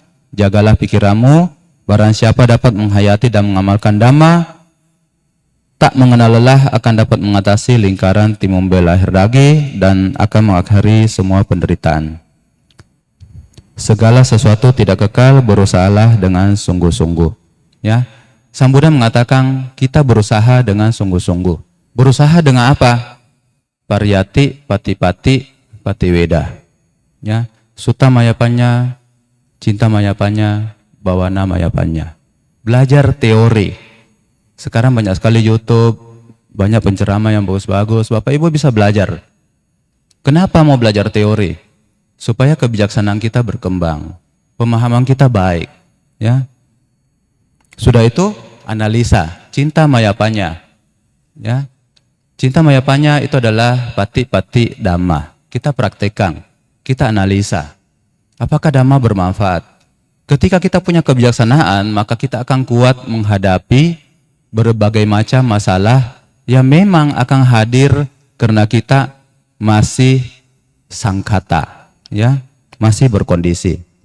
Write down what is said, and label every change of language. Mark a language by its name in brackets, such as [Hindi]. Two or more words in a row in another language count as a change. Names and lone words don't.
[Indonesian] Jagalah pikiranmu, barang siapa dapat menghayati dan mengamalkan dhamma, tak mengenal lelah akan dapat mengatasi lingkaran timbul lahir lagi dan akan mengakhiri semua penderitaan. Segala sesuatu tidak kekal, berusahalah dengan sungguh-sungguh. Ya, Sang Buddha mengatakan kita berusaha dengan sungguh-sungguh. Berusaha dengan apa? [Pali] Pariyati, pati-pati, patiweda. Ya, Sutta Mayapanya, Cinta Mayapanya, Bawana Mayapanya. [Indonesian] Belajar teori. Sekarang banyak sekali YouTube, banyak penceramah yang bagus-bagus. Bapak Ibu bisa belajar. Kenapa mau belajar teori? Supaya kebijaksanaan kita berkembang, pemahaman kita baik. Ya, sudah itu analisa. [Pali] Cinta Mayapanya. Ya, Cinta Mayapanya [Indonesian] itu adalah [Pali] pati-pati dhamma. [Indonesian] Kita praktekkan, kita analisa. Apakah dhamma bermanfaat? Ketika kita punya kebijaksanaan, maka kita akan kuat menghadapi berbagai macam masalah yang memang akan hadir karena kita masih sangkata, ya, masih berkondisi.